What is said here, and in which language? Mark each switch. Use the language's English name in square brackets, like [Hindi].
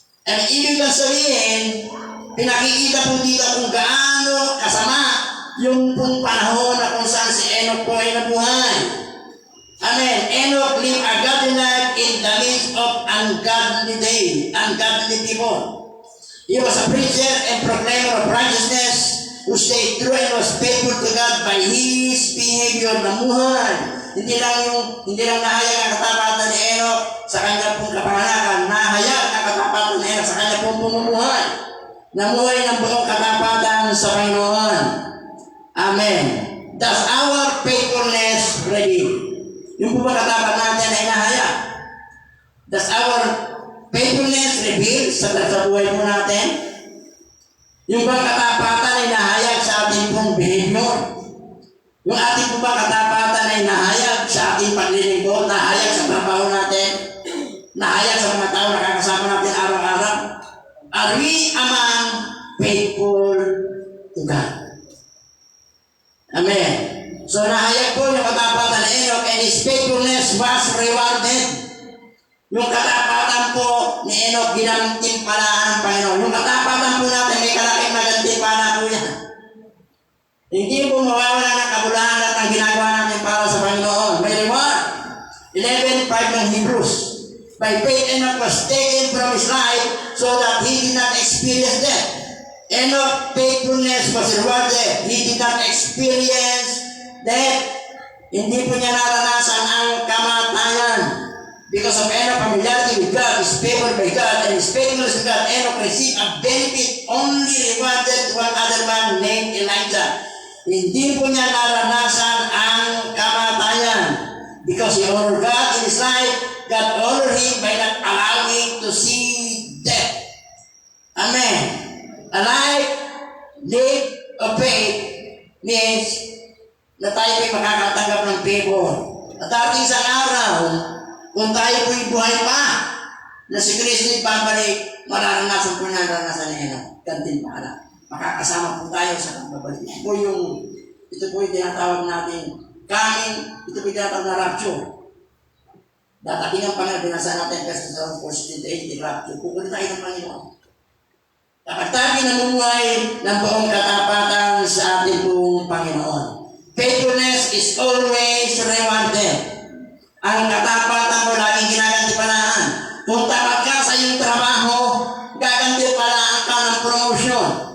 [Filipino] Ang ibig kong sabihin, pinakikita po dito kung gaano kasama yung pong panahon na kung saan si Enoch po ay nabuhay. Amen. [English] Enoch lived a godly life in the midst of ungodly people. He was a preacher and proclaimer of righteousness who stayed true and was faithful to God by his behavior. [Filipino] Namuhay. Hindi lang nahayag ang katapatan ni Enoch sa kanya pong kapanganakan. Nahayag ang katapatan ni Enoch sa kanya pong pumumuhay. Namuhay ng buong katapatan sa Panginoon. Amen. [English] Does our faithfulness ready? [Filipino] Yung po ba katapat natin ay nahayag? [English] Does our faithfulness reveal [Filipino] sa buhay po natin? Yung ba katapatan ay nahayag sa ating pong behavior? Yung ating po ba katapatan ay nahayag sa ating paglilingkod? Nahayag sa trabaho natin? Nahayag sa mga tao na kakasama natin araw-araw? [English] Are we among faithful to God? Amen. [Filipino] So nahayag po yung katapatan ni Enoch [English] and his faithfulness was rewarded. [Filipino] Yung katapatan po ni Enoch ginantimpalaan ng Panginoon. Yung katapatan po natin may kalaking magantimpala po yan. Hindi po mawawala ng kabulahan at ang ginagawa natin para sa Panginoon. May reward. 11:5 ng Hebrews. [English] By faith Enoch was taken from his life so that he did not experience death. Enoch faithfulness was rewarded. He did not experience death. [Filipino] Hindi po niya naranasan ang kamatayan. [English] Because of Enoch's familiarity with God, his favor by God, and his faithfulness to God, Enoch received a benefit only rewarded to one other man named Elijah. [Filipino] Hindi po niya naranasan ang kamatayan. [English] Because he honored God in his life, God honored him by not allowing to see death. Amen. A life lived of faith means [Filipino] na tayo po'y makakatanggap ng [English] favor. [Filipino] At ating isang araw, kung tayo po'y buhay pa, na si Kristo'y babalik, mararanasan po na naranasan niya na gantimpala. Makakasama po tayo sa pagbabalik. Ito po yung tinatawag natin coming, ito po yung tinatawag na rapture. Datating ang Panginoon, binasa natin kasi sa 1:8, rapture. Kukunin tayo ng Panginoon. Kapag tayo namumuhay ng buong katapatan sa ating buong Panginoon. [English] Faithfulness is always rewarded. [Filipino] Ang katapatan mo laging ginagantipalaan. Kung tapat ka sa iyong trabaho, gagantipalaan ka ng promotion.